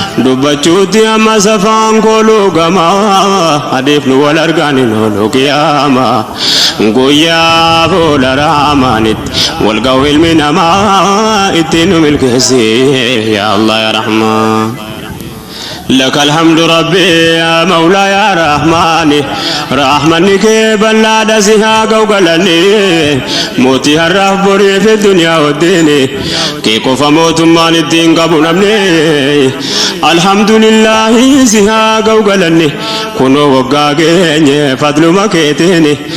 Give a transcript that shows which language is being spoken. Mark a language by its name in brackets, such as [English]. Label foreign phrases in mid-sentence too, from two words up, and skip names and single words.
[Oromo] Dubbachuutti amma safaan kooluu gama. Adiif nu wal argaan hin oolu qiyaama. Guyyaa booda Rahmaanitti wal ga'u ilmi namaa ittiin nu milkeessi. [Arabic] يا الله، يا رحمن. لك الحمد ربي يا مولا يا رحمن. [Oromo] Rahmanni kee bal'aadha si haa ga'u galanni. Mootii har'aaf borii fi duniyaa wajjini. Kee qofa mootummaan ittiin qabu namni. Alhamdulillahi si haa ga'u galanni. Kunoo waggaa geenye fadluma keetiini.